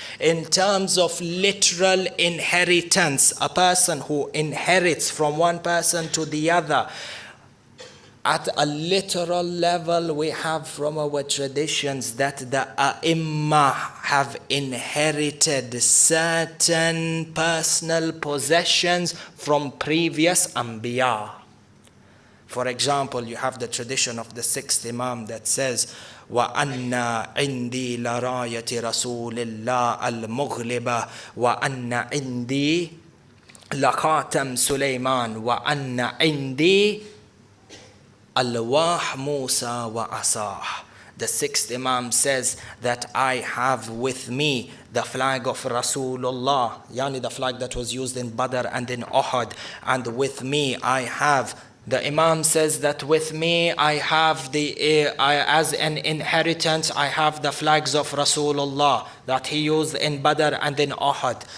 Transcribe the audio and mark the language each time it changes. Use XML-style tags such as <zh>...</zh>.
<en>In terms of literal inheritance, a person who inherits from one person to the other, at a literal level, we have from our traditions that the A'imma have inherited certain personal possessions from previous Anbiya. For example, you have the tradition of the sixth Imam that says,</en> <ar>وَأَنَّ عِنْدِي لَرَايَةِ رَسُولِ اللَّهِ الْمُغْلِبَةِ وَأَنَّ عِنْدِي لَخَاتَمْ سُلَيْمَانَ وَأَنَّ عِنْدِي أَلْوَاحْ مُوسَى وَعَصَاهُ.</ar> <en>The sixth Imam says that I have with me the flag of Rasulullah, yani the flag that was used in Badr and in Uhud, and with me I have. The Imam says that with me I have as an inheritance, I have the flags of Rasulullah that he used in Badr and in Uhud.</en>